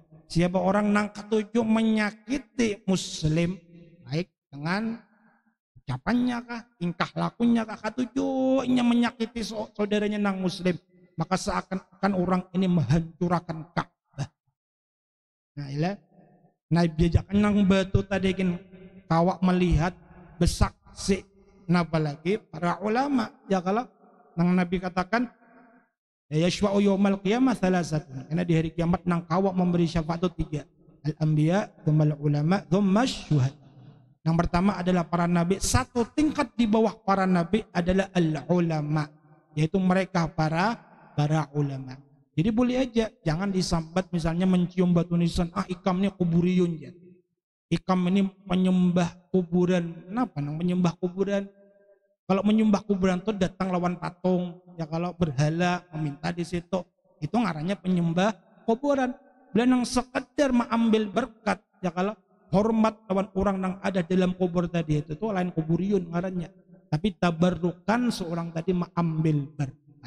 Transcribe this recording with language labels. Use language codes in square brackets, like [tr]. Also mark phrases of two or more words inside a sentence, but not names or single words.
[bjn] Siapa orang nang ketujuh menyakiti muslim, baik dengan ucapannya kah, tingkah lakunya kah, ketujuhnya menyakiti saudaranya nang muslim, maka seakan-akan orang ini menghancurkan Ka'bah. Nah ilah, Nabi ajakan nang batu tadi kan kawak melihat bersaksi, napa lagi para ulama ya. Kalau nang Nabi katakan [ar] يشفع يوم القيامة ثلاثة, [bjn] karena di hari kiamat nang kawak memberi syafaat itu 3, [ar] الأنبياء، ثم العلماء، ثم الشهداء. [id] Yang pertama adalah para nabi, satu tingkat di bawah para nabi adalah al-ulama, yaitu mereka para ulama. Jadi boleh aja, jangan disambat misalnya mencium batu nisan, ikam ini kuburiyun ya, ikam ini penyembah kuburan. [bjn] Kenapa nang menyembah kuburan? Kalau menyembah kuburan itu datang lawan patung ya, kalau berhala meminta di situ, itu ngarannya penyembah kuburan. Belanang sekedar mengambil berkat ya, kalau hormat lawan orang yang ada dalam kubur tadi itu lain kuburiyun ngarannya, tapi tabarrukan seorang tadi mengambil berkat.